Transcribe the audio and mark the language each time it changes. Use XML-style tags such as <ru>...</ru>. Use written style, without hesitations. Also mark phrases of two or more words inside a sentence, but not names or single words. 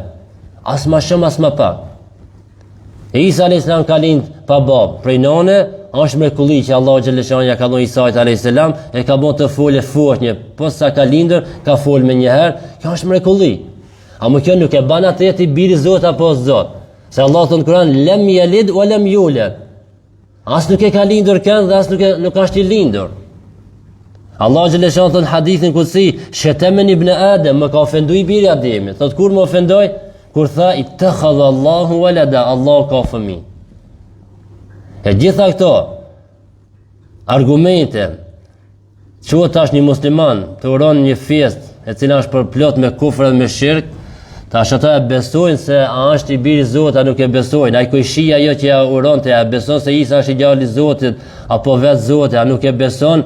<sq>As më shumë as më pak. Isa a.s. ka lind pa babë, prej none, është mrekulli që Allahu xhaleshan ja ka dhënë Isait a.s. e ka bën të folë fort një, pas sa ka lindur, ka folë më një herë. Kjo është mrekulli. Ama kjo nuk e ban atë ti biri Zot apo Zot. Se Allah thon Kur'an</sq> <ar>لم يلد ولم يولد.</ar> <sq>As nuk e ka lindur kënd dhe as nuk është i lindur. Allah xhaleshan thon hadithin kutsi,</sq> <ar>شتمني ابن آدم,</ar> <sq>më ka ofendu i biri Ademit. Thot kur më ofendoi? Kur tha</sq> <ar>اتخذ الله ولدا,</ar> <sq>Allah ka fëmijë. E gjitha këto argumente që tash një musliman të uron një fest e cila është përplot me kufër dhe me shirk, tash ata e besojnë se a është i biri Zotit, a nuk e besojnë. Ai ku shija ajo që ja uronte, a beson se Isa është i djali i Zotit apo vetë Zoti, a nuk e beson.</sq>